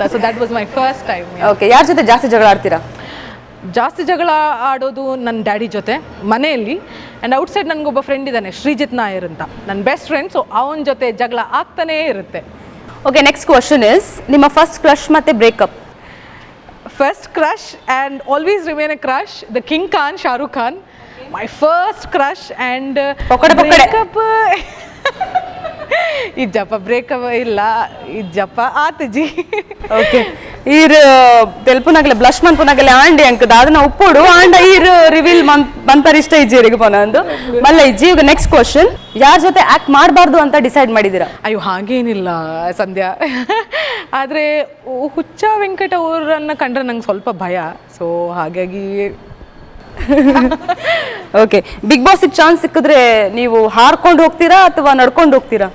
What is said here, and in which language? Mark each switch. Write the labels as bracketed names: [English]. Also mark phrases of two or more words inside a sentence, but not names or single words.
[English] So that was my first time. [Kannada] ಓಕೆ, ಯಾರ ಜೊತೆ ಜಾಸ್ತಿ ಜಗಳ ಆಡ್ತೀರಾ? ಜಾಸ್ತಿ ಜಗಳ ಆಡೋದು ನನ್ನ ಡ್ಯಾಡಿ ಜೊತೆ ಮನೆಯಲ್ಲಿ. [English] and outside [Kannada] ನನಗೊಬ್ಬ ಫ್ರೆಂಡ್ ಇದ್ದಾನೆ, ಶ್ರೀಜಿತ್ ನಾಯರ್ ಅಂತ, ನನ್ನ [English] best friend. [Kannada] ಸೊ ಅವನ ಜೊತೆ ಜಗಳ ಆಗ್ತಾನೇ ಇರುತ್ತೆ. [English] Okay, next question is, [Kannada] ನಿಮ್ಮ [English] first crush [Kannada] ಮತ್ತೆ ಬ್ರೇಕಪ್? [English] First crush and always remain a crush, the King Khan, Shah Rukh Khan, my first crush. And breakup [Tulu] ಇಜ್ಜಪ್ಪ [Kannada] ಬ್ರೇಕಪ್ ಇಲ್ಲ, [Tulu] ಇಜ್ಜಪ್ಪ ಆತಜಿ. [Kannada] ಓಕೆ, [Tulu] ಈರ್ ತೆಲ್ಪುನಾಗಲೆ ಬ್ಲಶ್ ಮನ್ಪುನಾಗಲೆ ಆಂಡಿ ಅಂಕ ಅದನ್ನ ಉಪ್ಪೋಡು ಆಂಡ ಈರ್ ರಿವೀಲ್ ಬಂತಾರೆ ಇಷ್ಟ ಇಜ್ಜಿರಿಗೆ ಪೊನಂದು ಮಲ್ಲ ಇಜ್ಜಿ. [Kannada] ಈಗ [English] next question, [Kannada] ಯಾರ ಜೊತೆ ಆಕ್ಟ್ ಮಾಡಬಾರ್ದು ಅಂತ ಡಿಸೈಡ್ ಮಾಡಿದ್ದೀರಾ? ಅಯ್ಯೋ, ಹಾಗೇನಿಲ್ಲ ಸಂಧ್ಯಾ. ಆದರೆ ಹುಚ್ಚ ವೆಂಕಟ ಅವರನ್ನು ಕಂಡ್ರೆ ನಂಗೆ ಸ್ವಲ್ಪ ಭಯ. ಸೊ ಹಾಗಾಗಿ ಓಕೆ, ಬಿಗ್ ಬಾಸ್ಗೆ ಚಾನ್ಸ್ ಸಿಕ್ಕಿದ್ರೆ ನೀವು ಹಾರ್ಕೊಂಡು ಹೋಗ್ತೀರಾ ಅಥವಾ ನಡ್ಕೊಂಡು ಹೋಗ್ತೀರಾ?